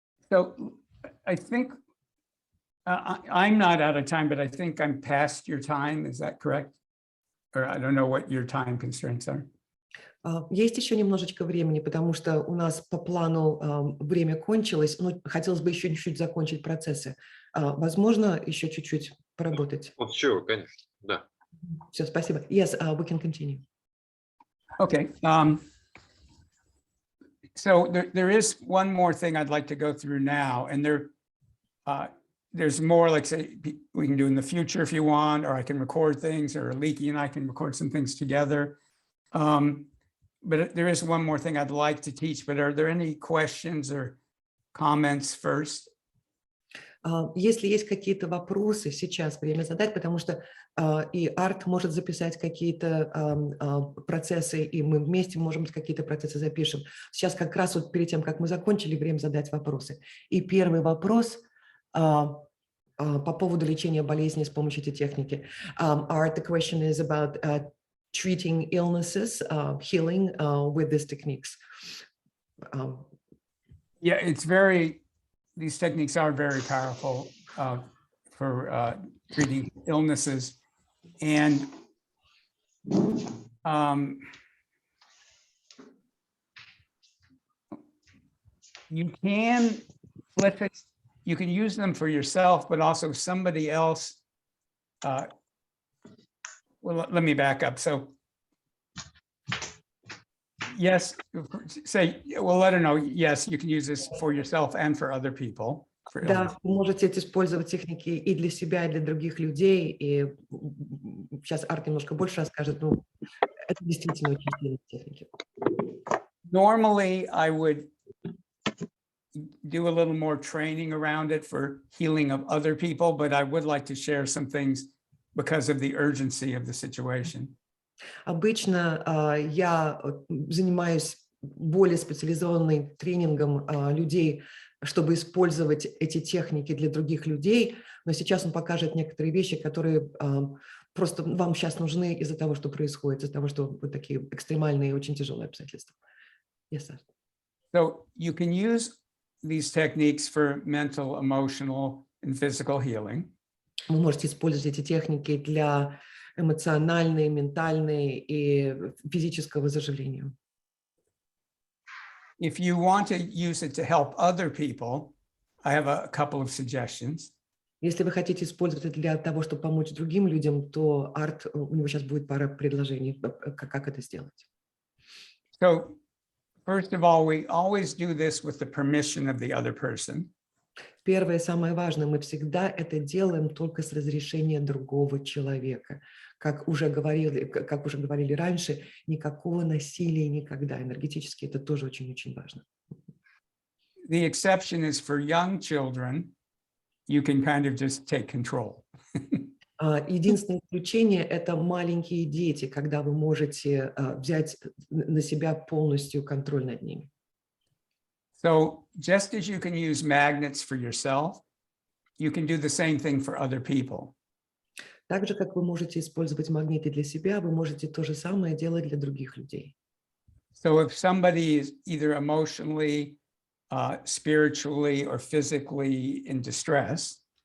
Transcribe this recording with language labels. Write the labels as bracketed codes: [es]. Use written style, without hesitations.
[en] So I think I'm not out of time, but I think I'm past your time. Is that correct? Or I don't know what your time constraints are. [ru] Есть еще немножечко времени, потому что у нас по плану время кончилось, но хотелось бы еще чуть-чуть закончить процессы. Возможно, еще чуть-чуть поработать. Вот все, конечно, да. Все, спасибо. [en] Yes, we can continue. Okay. So there is one more thing I'd like to go through now, and there's more, like, say, we can do in the future if you want, or I can record things, or Leaky and I can record some things together. But there is one more thing I'd like to teach, but are there any questions or comments first? [ru] Если есть какие-то вопросы, сейчас время задать, потому что и Арт может записать какие-то процессы, и мы вместе, может быть, какие-то процессы запишем. Сейчас как раз вот перед тем, как мы закончили, время задать вопросы. И первый вопрос по поводу лечения болезней с помощью этой техники. [en] Art, the question is about treating illnesses, healing with these techniques. Yeah, these techniques are very powerful for treating illnesses. And you can flip it, you can use them for yourself, but also somebody else. Well, let me back up. So yes, say, well, let her know, yes, you can use this for yourself and for other people. [ru] Да, вы можете использовать техники и для себя, и для других людей. И сейчас Арт немножко больше расскажет, но это действительно очень сильные техники. [en] Normally, I would do a little more training around it for healing of other people, but I would like to share some things because of the urgency of the situation. [ru] Обычно я занимаюсь более специализованным тренингом людей, чтобы использовать эти техники для других людей, но сейчас он покажет некоторые вещи, которые просто вам сейчас нужны из-за того, что происходит, из-за того, что вот такие экстремальные и очень тяжелые обстоятельства. [en] Yes, sir. So you can use these techniques for mental, emotional, and physical healing. [ru] Вы можете использовать эти техники для эмоциональной, ментальной и физического заживления. [en] If you want to use it to help other people, I have a couple of suggestions. [ru] Если вы хотите использовать это для того, чтобы помочь другим людям, то Арт, у него сейчас будет пара предложений, как это сделать. [en] So, first of all, we always do this with the permission of the other person. [ru] Первое, самое важное, мы всегда это делаем только с разрешения другого человека. Как уже говорили раньше, никакого насилия никогда. Энергетически это тоже очень-очень важно. [en] The exception is for young children, you can kind of just take control. [ru] Единственное исключение – это маленькие дети, когда вы можете взять на себя полностью контроль над ними. [en] So just as you can use magnets for yourself, you can do the same thing for other people. [ru] Так же, как вы можете использовать магниты для себя, вы можете то же самое делать для других людей. [en] So if somebody is either emotionally, spiritually, or physically in distress,